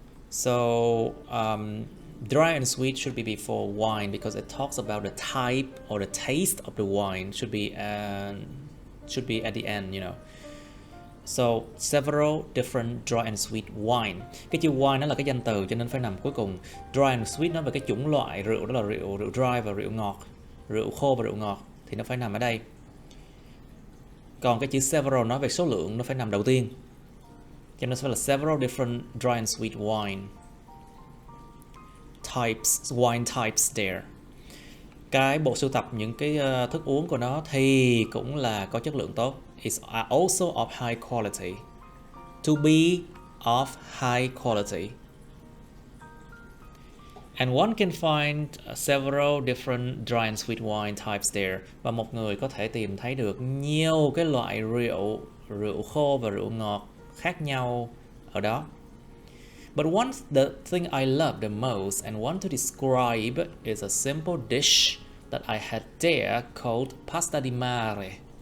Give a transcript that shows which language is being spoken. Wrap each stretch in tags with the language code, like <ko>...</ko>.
<en>So dry and sweet should be before wine because it talks about the type or the taste of the wine should be at the end, you know. So several different dry and sweet wine.</en> <vi>Cái chữ wine nó là cái danh từ cho nên phải nằm cuối cùng.</vi> <en>Dry and sweet</en> <vi>nói về cái chủng loại rượu, đó là rượu dry và rượu ngọt, rượu khô và rượu ngọt thì nó phải nằm ở đây. Còn cái chữ several nói về số lượng nó phải nằm đầu tiên. Cho nên sẽ là</vi> <en>several different dry and sweet wine types, wine types there.</en> <vi>Cái bộ sưu tập những cái thức uống của nó thì cũng là có chất lượng tốt.</vi> <en>It's also of high quality. To be of high quality. And one can find several different dry and sweet wine types there.</en> <vi>Và một người có thể tìm thấy được nhiều cái loại rượu khô và rượu ngọt khác nhau ở đó.</vi> <en>But the thing I love the most and want to describe is a simple dish that I had there called pasta di mare.</en>